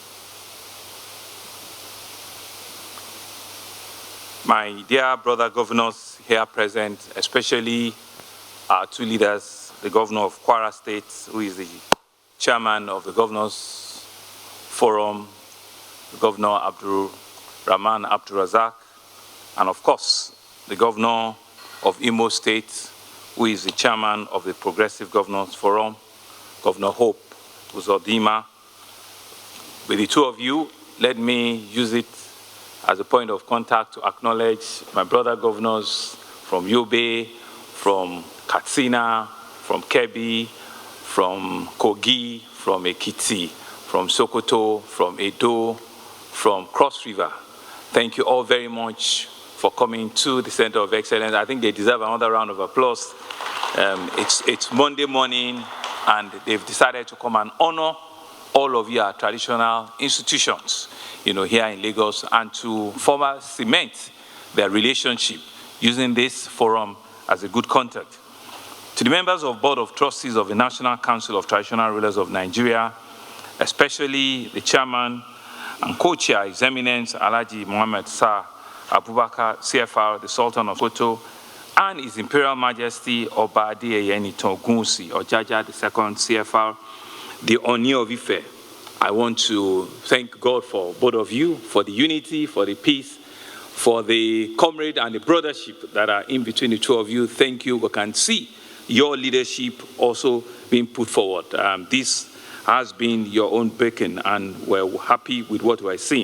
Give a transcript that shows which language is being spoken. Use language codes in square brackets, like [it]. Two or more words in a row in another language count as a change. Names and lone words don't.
[en] My dear brother governors here present, especially our two leaders, the Governor of Kwara State, who is the chairman of the Governors Forum, Governor Abdul Rahman Abdul-Razak, and of course, the Governor of Imo State, who is the chairman of the Progressive Governors Forum, Governor Hope Uzodinma. With the two of you, let me use it as a point of contact to acknowledge my brother governors from Yobe, from Katsina, from Kebbi, from Kogi, from Ekiti, from Sokoto, from Edo, from Cross River. Thank you all very much for coming to the Center of Excellence. I think they deserve another round of applause. It's Monday morning, and they've decided to come and honor all of your traditional institutions, here in Lagos, and to further cement their relationship using this forum as a good contact. To the members of Board of Trustees of the National Council of Traditional Rulers of Nigeria, especially the chairman and co-chair, His Eminence Alhaji Mohammed Sir Abubakar, CFR, the Sultan of Sokoto, and His Imperial Majesty Oba Adeyeye Ogunwusi Ojaja II, CFR, the Oni of Ife. I want to thank God for both of you, for the unity, for the peace, for the comrade and the brothership that are in between the two of you. Thank you. We can see your leadership also being put forward. This has been your own beacon, and we're happy with what we're seeing.